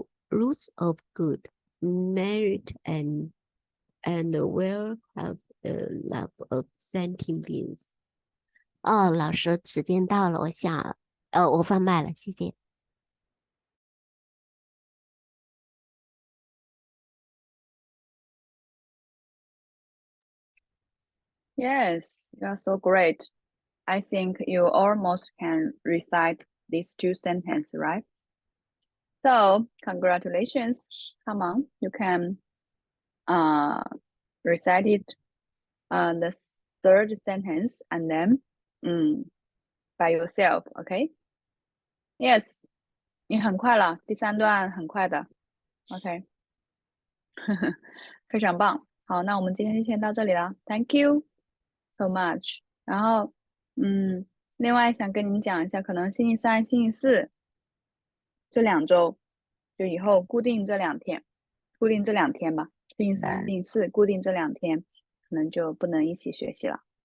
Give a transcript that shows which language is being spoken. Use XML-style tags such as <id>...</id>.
<en>roots of good merit and will have the love of sentient beings.</en> <zh>老师，时间到了，我放慢了，谢谢。</zh> <en>Yes, you are so great. I think you almost can recite these two sentences, right? So congratulations. Come on, you can recite it the third sentence and then by yourself, okay?</en> <zh>Yes, 你很快了，第三段很快的 ，OK， 非常棒。好，那我们今天就先到这里了，</zh> <en>Thank you so much。</en> <zh>然后，另外想跟你们讲一下，可能星期三、星期四这2周，就以后固定这2天，固定这2天吧，星期三、星期四固定这2天，可能就不能一起学习了。</zh>